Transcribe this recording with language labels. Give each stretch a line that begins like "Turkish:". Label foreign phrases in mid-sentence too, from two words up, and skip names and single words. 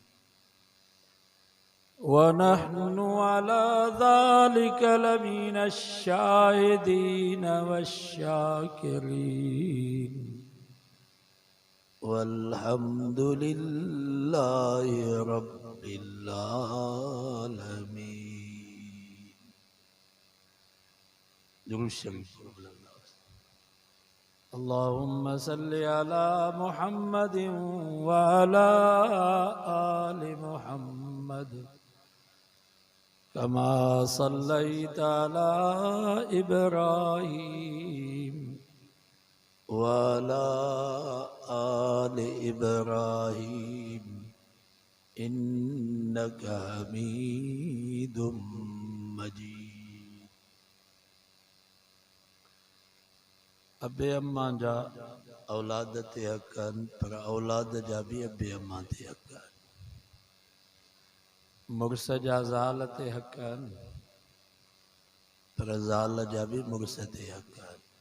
Arabic: ونحن على ذلك لمن الشاهدين والشاكرين والحمد لله رب العالمين.
Sindhi: दुरूद शरीफ
Arabic: اللهم صل على محمد وعلى آل محمد كما صليت على إبراهيم وعلى آل إبراهيم إنك حميد مجيد.
Sindhi: अबे अम्मा जा औलाद ते हक़न पर औलाद जा भी अबे अम्मा ते हक़न। मुर्स जा ज़ाल ते हक़न पर ज़ाल जा भी मुर्स ते हक़न।